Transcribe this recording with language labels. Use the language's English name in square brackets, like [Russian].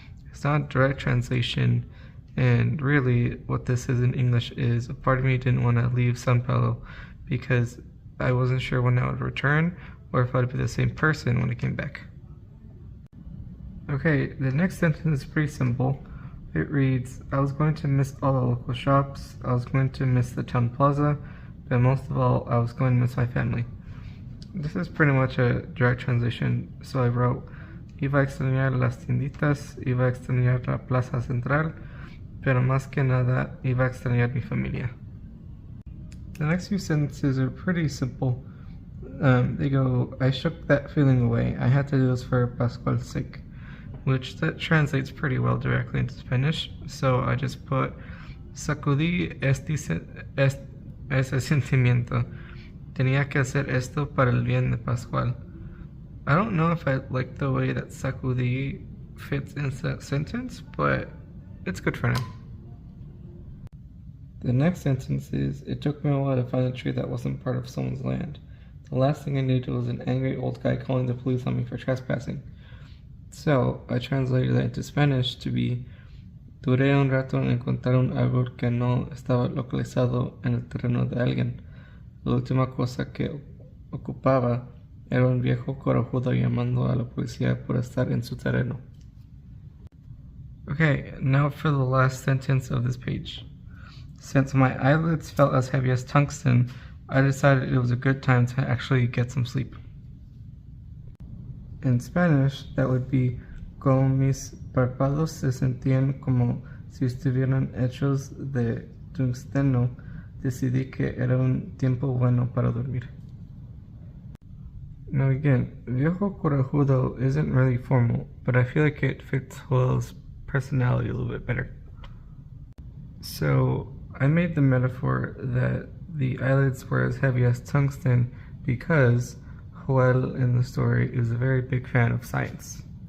[English] It's not a direct translation, and really what this is in English is, a part of me didn't want to leave San Paulo because I wasn't sure when I would return or if I'd be the same person when I came back. Okay, the next sentence is pretty simple. It reads, I was going to miss all the local shops, I was going to miss the town plaza, but most of all, I was going to miss my family. This is pretty much a direct translation, so I wrote, [Spanish] iba a extrañar las tienditas, iba a extrañar la plaza central, pero más que nada, iba a extrañar mi familia. [English] The next few sentences are pretty simple. They go, I shook that feeling away. I had to do this for Pascual's sake, which that translates pretty well directly into Spanish. So I just put, [Spanish] sacudí ese sentimiento. Tenía que hacer esto para el bien de Pascual. [English] I don't know if I like the way that sacudí fits into that sentence, but it's good for now. The next sentence is, it took me a while to find a tree that wasn't part of someone's land. The last thing I needed was an angry old guy calling the police on me for trespassing. So, I translated that into Spanish to be, [Spanish] duré un rato en encontrar un árbol que no estaba localizado en el terreno de alguien. La última cosa que ocupaba era un viejo corajudo llamando a la policía por estar en su terreno. [English] Okay, now for the last sentence of this page. Since my eyelids felt as heavy as tungsten, I decided it was a good time to actually get some sleep. In Spanish, that would be [Spanish] como mis párpados se sentían como si estuvieran hechos de tungsteno, decidí que era un tiempo bueno para dormir. [English] Now again, [Spanish] viejo corajudo [English] isn't really formal, but I feel like it fits Joel's personality a little bit better. So I made the metaphor that the eyelids were as heavy as tungsten because Joel in the story is a very big fan of science.